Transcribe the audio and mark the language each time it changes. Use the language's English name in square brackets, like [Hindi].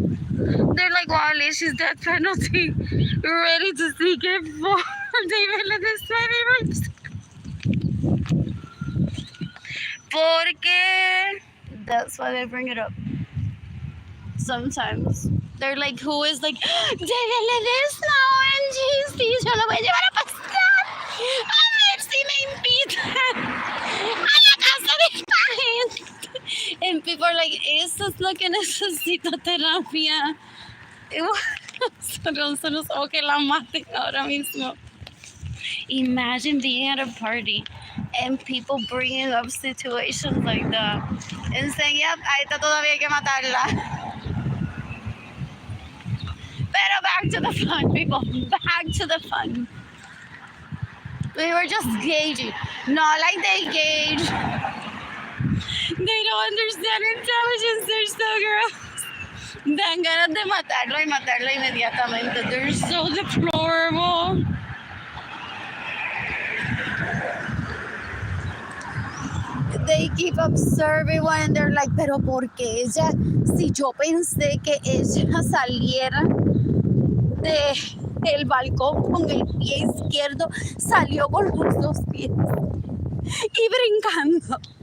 [English] They're like, wow, she's death penalty. Ready to seek it for David Ledesma. [Spanish] Porque [English] that's why they bring it up. Sometimes they're like, who is like David Ledesma? [Spanish] OMG, sí, yo lo voy a llevar a pasar. A ver si me invitan a la casa de esta gente. [English] And people are like, [Spanish] eso es lo que necesito, terapia. O que la maten ahora mismo. [English] Imagine being at a party and people bringing up situations like that and saying, yep, [Spanish] a esta todavía hay que matarla. Pero [English] back to the fun, people. Back to the fun. We were just gauging. Not like they gauge. They don't understand intelligence. They're so gross. [Spanish] Dan ganas de matarlo y matarla inmediatamente. [English] They're so deplorable. They keep observing one and they're like, [Spanish] pero ¿por qué ella? Si yo pensé que ella saliera del balcón con el pie izquierdo, salió con los dos pies y brincando.